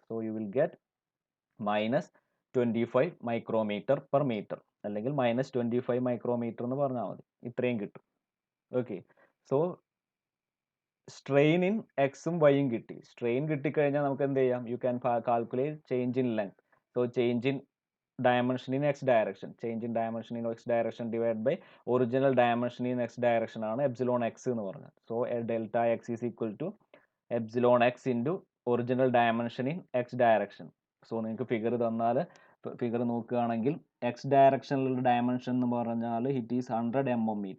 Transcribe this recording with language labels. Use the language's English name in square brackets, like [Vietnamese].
[English] so you will get minus 25 micrometre per metre, [Malayalam] അല്ലെങ്കിൽ minus 25 micrometer എന്ന് പറഞ്ഞാൽ മതി. ഇത്രയും കിട്ടും. [English] Okay. [Malayalam] സോ സ്ട്രെയിൻ ഇൻ എക്സും വൈയും കിട്ടി. സ്ട്രെയിൻ കിട്ടിക്കഴിഞ്ഞാൽ നമുക്ക് എന്ത് ചെയ്യാം? [English] You can calculate change in length. So change in dimension in x direction, change in dimension in x direction divided by original dimension in x direction ആണ് epsilon x [Malayalam] എന്ന് പറഞ്ഞത്. [English] So delta x is equal to epsilon x into original dimension in x direction. [Malayalam] So നിങ്ങൾക്ക് figure തന്നാൽ figure നോക്കുകയാണെങ്കിൽ X ഡയറക്ഷനിലുള്ള dimension എന്ന് പറഞ്ഞാൽ [English] It is 100 mm.